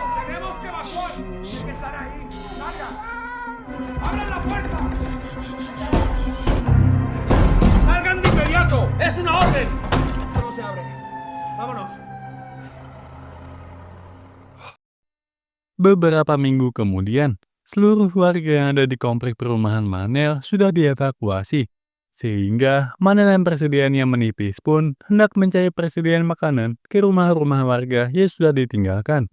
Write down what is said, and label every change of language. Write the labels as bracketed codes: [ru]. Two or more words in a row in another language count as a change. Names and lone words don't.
[es] ¡Tenemos que evacuar! ¡Tiene que estar ahí! ¡Larga! ¡Abran la puerta! ¡Salgan de inmediato! ¡Es una orden! Esto no se abre. ¡Vámonos! [id] Beberapa minggu kemudian, seluruh warga yang ada di komplek perumahan Manel sudah dievakuasi. Sehingga Manel yang persediaannya menipis pun hendak mencari persediaan makanan ke rumah-rumah warga yang sudah ditinggalkan.